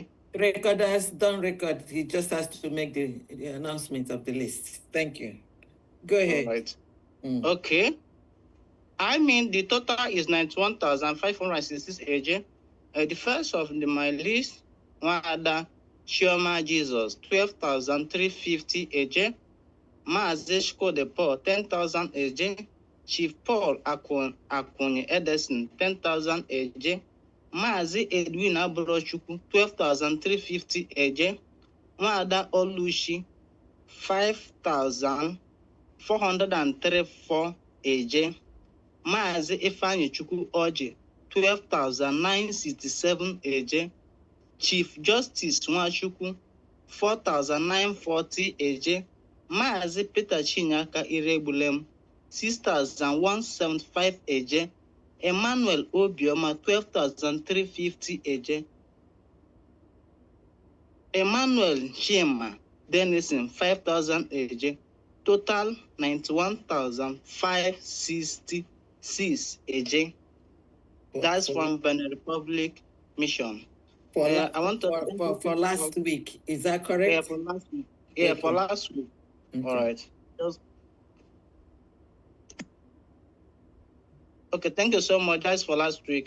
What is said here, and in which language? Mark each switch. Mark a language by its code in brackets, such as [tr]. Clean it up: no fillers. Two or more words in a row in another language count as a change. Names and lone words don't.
[en] Recorders don't record. He just has to make the announcement of the list. Thank you. Go ahead. All right. Okay. I mean, the total is 91,566 AJ. The first of my list, one other, Shioma Jesus, 12,350 AJ. Maazeshko de Paul, 10,000 AJ. Chief Paul Akunye Edison, 10,000 AJ. Maazi Edwin Abrochuku, 12,350 AJ. Mwada Olushi, 5,434 AJ. Maazi Ifeanyi Chukwu Oji, 12,967 AJ. Chief Justice Nwachukwu, 4,940 AJ. Maazi Peter Chinyaka Irebulem, 6,175 eje. Emmanuel Obioma 12,350 eje. Emmanuel Chima Denison 5,000 eje. Total 91,566 eje. That's from Benin Republic Mission. For last week, is that correct? Yeah, for last week. Yeah, okay. For last week. Okay. All right. Okay, thank you so much. That's for last week.